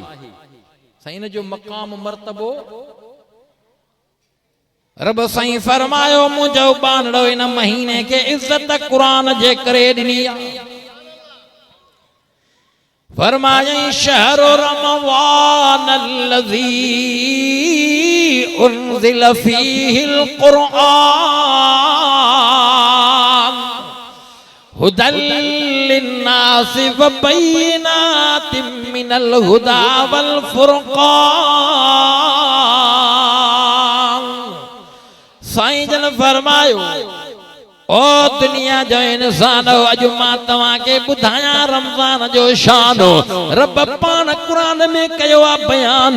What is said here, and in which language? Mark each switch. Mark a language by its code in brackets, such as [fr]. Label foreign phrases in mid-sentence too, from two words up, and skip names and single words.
[sd] साईं इन जो मक़ाम मर्तबो रब साईं फरमायो मुंहिंजो बानड़ो इन महीने के इज्जत कुरान जे करे ॾिनी आहे। [ar] فرمايئي شهر رمضان الذي أنزل فيه القرآن هدى للناس وبينات من الهدى والفرقان. [sd] साईं जन फरमायो ओ दुनिया जो इंसान, अॼु मां तव्हांखे ॿुधायां रमज़ान जो शान। रब पाण क़ुरान में कयो आहे बयान।